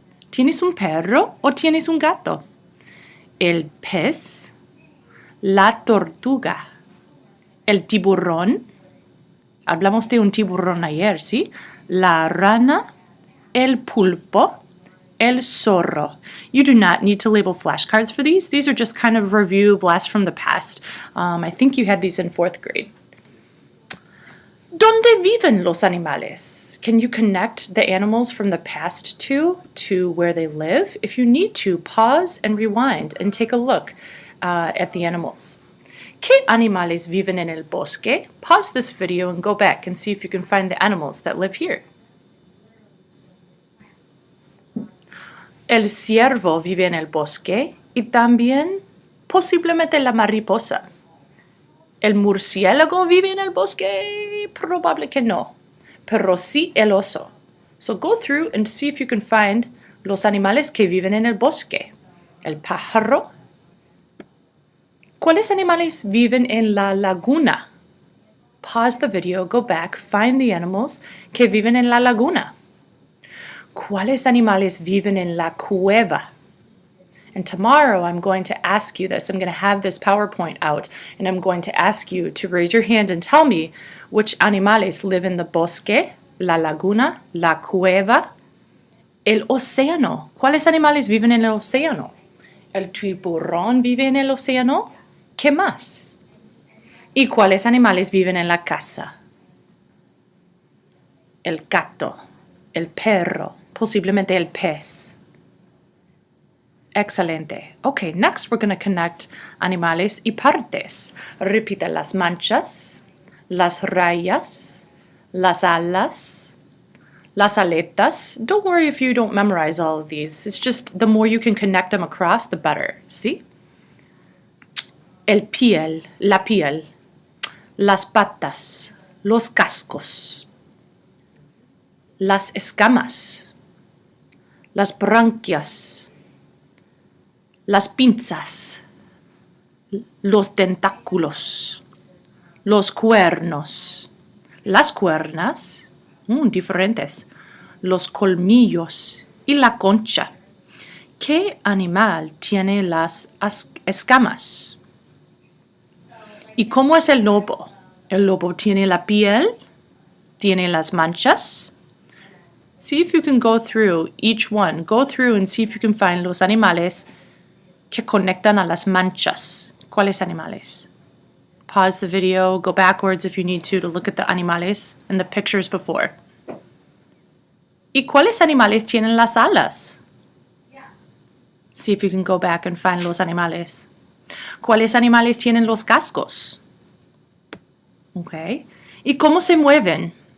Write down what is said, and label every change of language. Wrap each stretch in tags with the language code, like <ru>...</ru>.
<es>¿Tienes un perro o tienes un gato? El pez, la tortuga, el tiburón. Hablamos de un tiburón ayer, ¿sí? La rana, el pulpo, el zorro.</es> <en>You do not need to label flashcards for these. These are just kind of review blasts from the past. I think you had these in 4th grade.</en> <es>¿Dónde viven los animales?</es> <en>Can you connect the animals from the past to where they live? If you need to, pause and rewind and take a look at the animals.</en> <es>¿Qué animales viven en el bosque?</es> <en>Pause this video and go back and see if you can find the animals that live here.</en> <es>El ciervo vive en el bosque y también posiblemente la mariposa. ¿El murciélago vive en el bosque? Probable que no, pero sí el oso.</es> <en>So go through and see if you can find</en> <es>los animales que viven en el bosque. El pájaro. ¿Cuáles animales viven en la laguna?</es> <en>Pause the video, go back, find the animals</en> <es>que viven en la laguna. ¿Cuáles animales viven en la cueva?</es> <en>And tomorrow I'm going to ask you this. I'm going to have this PowerPoint out and I'm going to ask you to raise your hand and tell me which animales live in the bosque,</en> <es>la laguna, la cueva, el océano. ¿Cuáles animales viven en el océano? ¿El tiburón vive en el océano? ¿Qué más? ¿Y cuáles animales viven en la casa? El gato, el perro, posiblemente el pez. Excelente.</es> <en>Okay, next we're going to connect</en> <es>animales y partes. Repite las manchas, las rayas, las alas, las aletas.</es> <en>Don't worry if you don't memorize all of these. It's just the more you can connect them across, the better.</en> <es>¿Sí? El piel, la piel, las patas, los cascos, las escamas, las branquias, las pinzas, los tentáculos, los cuernos, las cuernas, diferentes, los colmillos y la concha. ¿Qué animal tiene las escamas? ¿Y cómo es el lobo? El lobo tiene la piel, tiene las manchas.</es> <en>See if you can go through each one. Go through and see if you can find</en> <es>los animales que conectan a las manchas. ¿Cuáles animales?</es> <en>Pause the video, go backwards if you need to look at the animales and the pictures before.</en> <es>¿Y cuáles animales tienen las alas?</es> <en>See if you can go back and find</en> <es>los animales. ¿Cuáles animales tienen los cascos? Okay. ¿Y cómo se mueven?</es>